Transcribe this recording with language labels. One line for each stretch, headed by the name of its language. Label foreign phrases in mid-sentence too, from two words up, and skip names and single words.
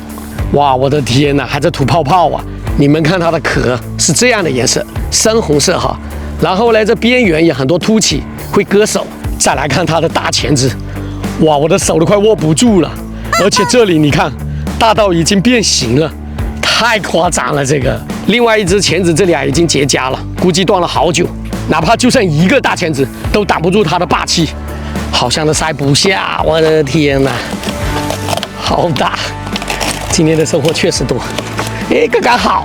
Chinese: 哇，我的天哪，還在吐泡泡啊！你們看它的殼是這樣的顏色，深紅色哈。然後呢，這邊緣也很多凸起，會割手。再來看它的大鉗子，哇，我的手都快握不住了。而且這裡你看，大到已經變形了，太誇張了這個。另外一只鉗子這裡啊已經結痂了，估計斷了好久。哪怕就剩1個大鉗子，都擋不住它的霸氣，好像都塞不下。我的天哪，好大！今天的收穫確實多，剛剛好。